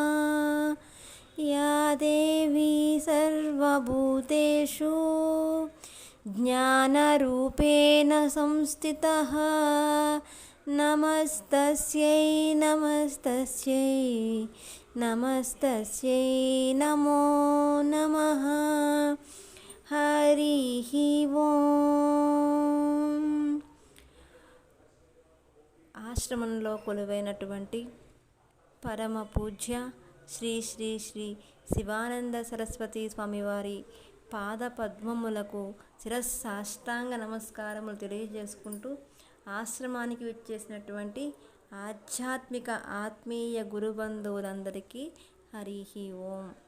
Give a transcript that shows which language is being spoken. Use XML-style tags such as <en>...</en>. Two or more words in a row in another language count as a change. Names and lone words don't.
<sa>या देवी सर्वभूतेषु ज्ञानरूपेण संस्थितः नमस्तस्यै नमस्तस्यै नमस्तस्यै नमो नमः। हरिः ఓం.</sa> <te>ఆశ్రమంలో కొలువైనటువంటి పరమ పూజ్య శ్రీ శ్రీ శ్రీ శివానంద సరస్వతి స్వామివారి పాద పద్మములకు శిరస్సాష్టాంగ నమస్కారములు తెలియజేసుకుంటూ ఆశ్రమానికి వచ్చేసినటువంటి ఆధ్యాత్మిక ఆత్మీయ గురుబంధువులందరికీ హరిహి ఓం.</te>